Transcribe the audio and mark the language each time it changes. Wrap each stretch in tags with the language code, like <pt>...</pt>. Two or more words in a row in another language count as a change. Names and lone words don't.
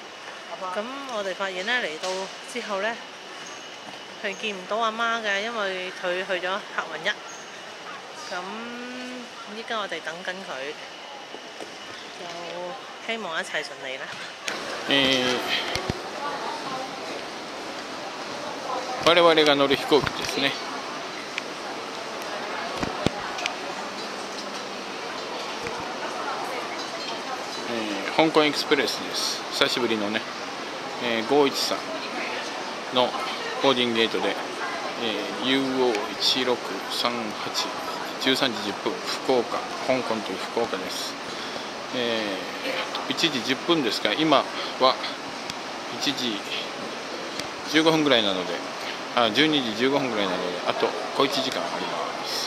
<yue>咁我哋發現呢，嚟到之後呢，係見唔到阿媽嘅，因為佢去咗客運1。咁依家我哋等緊佢，就希望一切順利啦。</yue> <ja>我々が乗る飛行機ですね。香港エクスプレスです。久しぶりのね、513のボーディングゲートで、UO1638 13時10分福岡、香港という福岡です。1時10分ですが、今は1時15分ぐらいなので、12時15分ぐらいなので、あと小1時間あります。</ja>